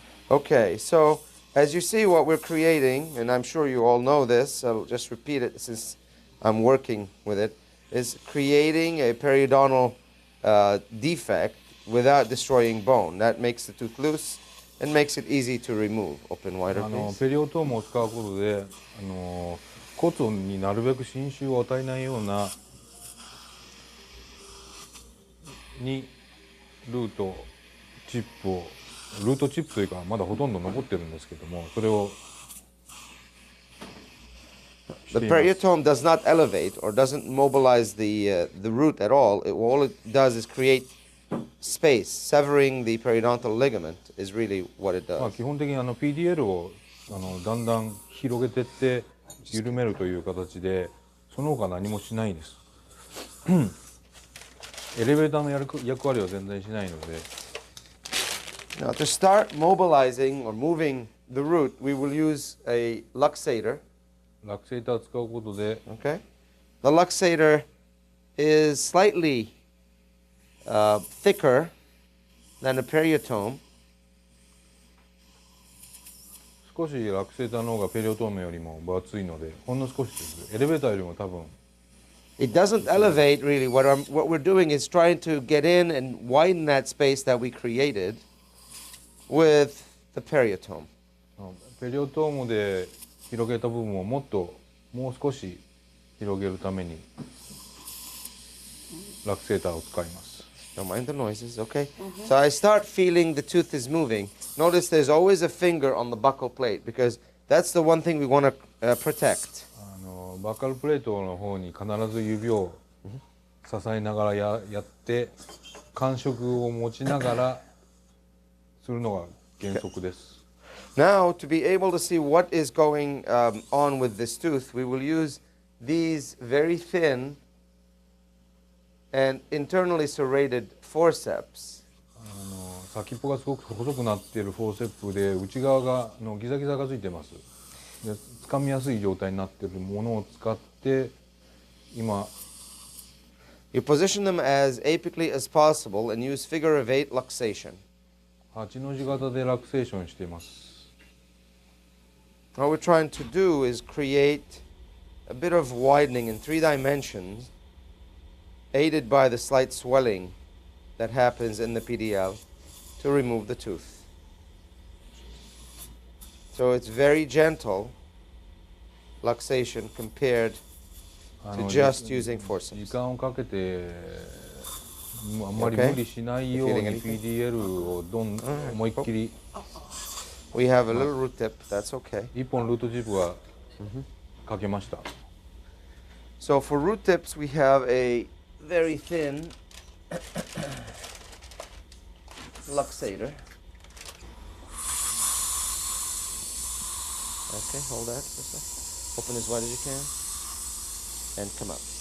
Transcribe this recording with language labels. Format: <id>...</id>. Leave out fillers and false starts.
<en>Okay, so as you see what we're creating, and I'm sure you all know this, I'll just repeat it since I'm working with it, is creating a periodontal defect without destroying bone. That makes the tooth loose and makes it easy to remove. Open wider, please.</en> <ja>ペリオトームを使うことで骨になるべく侵襲を与えないようなにルートチップというかまだほとんど残ってるんですけども、それを</ja> <en>The periotome does not elevate or doesn't mobilize the root at all. All it does is create space. Severing the periodontal ligament is really what it does.</en> <ja>基本的にPDL をだんだん広げてって緩めるという形で、その他何もしないです。エレベーターの役割は全然しないので。</ja> <en>Now to start mobilizing or moving the root, we will use a luxator.</en> <ja>ラクセーターを使うことで、</ja> <en>Okay, the luxator is slightly thicker than a periotome.</en> <ja>少しラクセーターの方がペリオトームよりも分厚いので、ほんの少しです。エレベーターよりも多分。</ja> <en>It doesn't elevate really. What we're doing is trying to get in and widen that space that we created with the periotome.</en> <ja>ペリオトームで広げた部分をもう少し広げるためにラクセーターを使います。</ja> <en>Don't mind the noises, okay? So I start feeling the tooth is moving. Notice there's always a finger on the buccal plate because that's the one thing we want to protect.</en> <ja>バカルプレートの方に必ず指を支えながらやって感触を持ちながらするのが原則です。</ja> <en>Now, to be able to see what is going on with this tooth, we will use these very thin and internally serrated forceps.</en> <ja>先っぽがすごく細くなっているフォーセップで内側がギザギザがついてます。で掴みやすい状態になっているものを使って今</ja> <en>You position them as apically as possible and use figure of 8 luxation.</en> <ja>8の字型でラクセーションしています。</ja> <en>What we're trying to do is create a bit of widening in 3 dimensions, aided by the slight swelling that happens in the PDL to remove the tooth. So it's very gentle luxation compared to just using</en> <ja>時</ja> <en>forceps.</en> <ja>間をかけてあんまり無理しないように PDL を思いっきり</ja> <en>We have a little root tip, that's okay.</en> <ja>1本ルートチップはかけました。</ja> <en>So for root tips, we have a very thin luxator. Okay, hold that for a second. Open as wide as you can. And come up.</en>